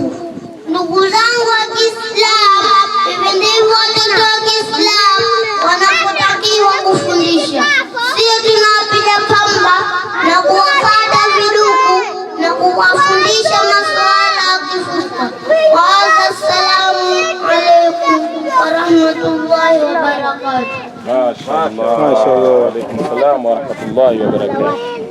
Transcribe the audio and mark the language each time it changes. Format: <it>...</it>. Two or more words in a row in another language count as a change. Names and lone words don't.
<sw>Ndugu zangu wa Kiislamu, hivi ndivyo watoto wa Kiislamu wanapotakiwa kufundisha. Sio tunawapiga pamba na kuwakata viduku na kuwafundisha masuala ya kifuska.</sw> <ar>السلام عليكم ورحمة الله وبركاته. Mashallah. وعليكم السلام ورحمة الله وبركاته.</ar>